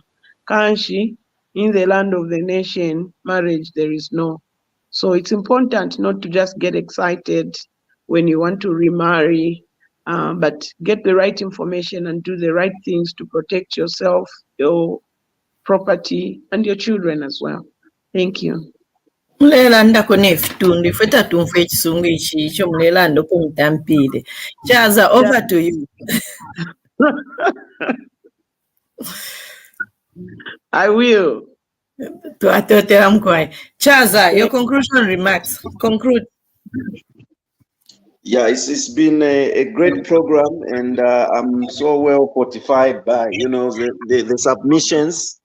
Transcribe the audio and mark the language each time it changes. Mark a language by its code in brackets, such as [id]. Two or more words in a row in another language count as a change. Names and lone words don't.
[en] Kanshi, in the land of the nation, marriage there is no. So it's important not to just get excited when you want to remarry, but get the right information and do the right things to protect yourself, your property, and your children as well. Thank you. [bem] Mulelanda kunefitundu ifeta tumfe chisungu ichicho mulelanda kumutampile. [en] Chaza, over to you. I will. Chaza, your conclusion remarks. Conclude. Yeah, it's been a great program, and I'm so well fortified by the submissions.